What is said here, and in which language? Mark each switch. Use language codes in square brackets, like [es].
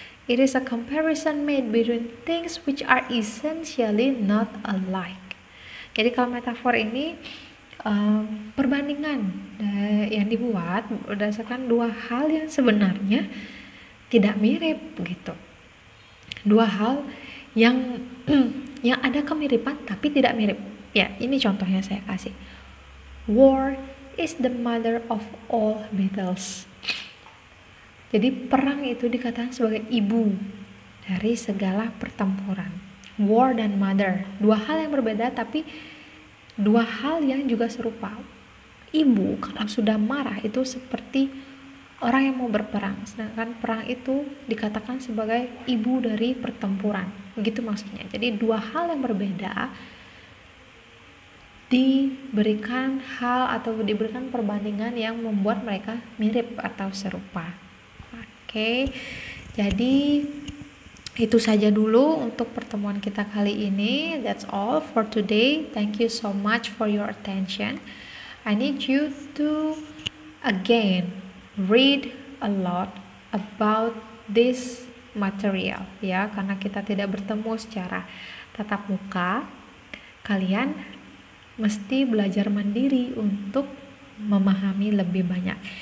[en] It is a comparison made between things which are essentially not alike. [id] Jadi kalau metafor ini perbandingan yang dibuat berdasarkan 2 hal yang sebenarnya tidak mirip gitu. 2 hal yang ada kemiripan tapi tidak mirip. Ya, ini contohnya saya kasih. [en] War is the mother of all battles. [id] Jadi perang itu dikatakan sebagai ibu dari segala pertempuran. War dan mother, dua hal yang berbeda tapi dua hal yang juga serupa. Ibu kalau sudah marah itu seperti orang yang mau berperang, sedangkan perang itu dikatakan sebagai ibu dari pertempuran. Begitu maksudnya. Jadi dua hal yang berbeda diberikan hal atau diberikan perbandingan yang membuat mereka mirip atau serupa. Oke, jadi itu saja dulu untuk pertemuan kita kali ini. [en] That's all for today. Thank you so much for your attention. I need you to again read a lot about this material ya, [id] karena kita tidak bertemu secara tatap muka. Kalian mesti belajar mandiri untuk memahami lebih banyak.